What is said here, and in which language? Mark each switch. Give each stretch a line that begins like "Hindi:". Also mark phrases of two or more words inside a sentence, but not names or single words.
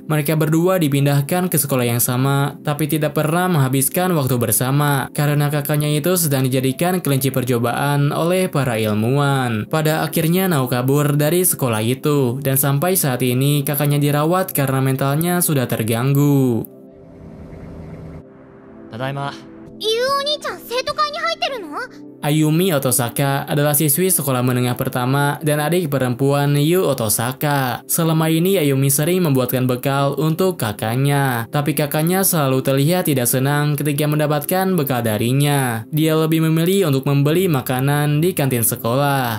Indonesian: Mereka berdua dipindahkan ke sekolah yang sama, tapi tidak pernah menghabiskan waktu bersama karena kakaknya itu sedang dijadikan kelinci percobaan oleh para ilmuwan. Pada akhirnya Nao kabur dari sekolah itu, dan sampai saat ini kakaknya dirawat karena mentalnya sudah terganggu. Tadaima.
Japanese: ゆうお兄ちゃん生徒会に入ってるの？
Indonesian: Ayumi Otosaka adalah siswi sekolah menengah pertama dan adik perempuan Yu Otosaka. Selama ini Ayumi sering membuatkan bekal untuk kakaknya, tapi kakaknya selalu terlihat tidak senang ketika mendapatkan bekal darinya. Dia lebih memilih untuk membeli makanan di kantin sekolah.